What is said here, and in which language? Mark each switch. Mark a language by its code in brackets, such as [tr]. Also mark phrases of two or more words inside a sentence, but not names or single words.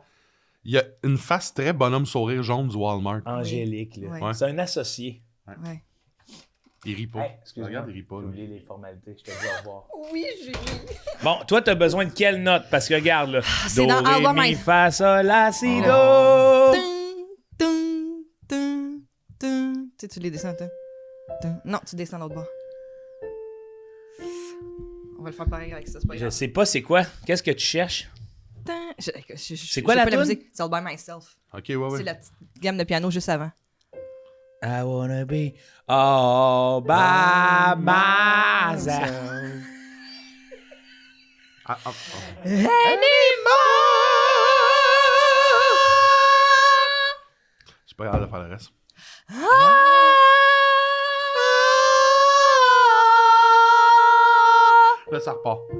[fr] Il y a une face très bonhomme sourire jaune du Walmart. Angélique, là. Ouais. C'est un associé. Ouais. Il rit pas. Hey, excuse-moi. Regarde, il rit pas. J'ai là. oublié les formalités. Je te dis au revoir. Oui, j'ai Bon, toi, t'as besoin de quelle note? Parce que regarde, là. c'est dans Do, ré, Alba mi, Maïs. fa, sol, la, si, do. Tung, tung, tung. Tu sais, tu les descends, toi. Tung. Non, tu descends l'autre bord. On va le faire pareil avec ça, c'est pas Je grave. sais pas c'est quoi. Qu'est-ce que tu cherches? Tung. C'est quoi la pas toune? musique? C'est All By Myself. Ok, ouais, ouais. C'est la petite gamme de piano juste avant. [en] I wanna be all by myself. Ah, ah, ah. [fr] Je suis pas capable de faire le reste. Là, ça repart.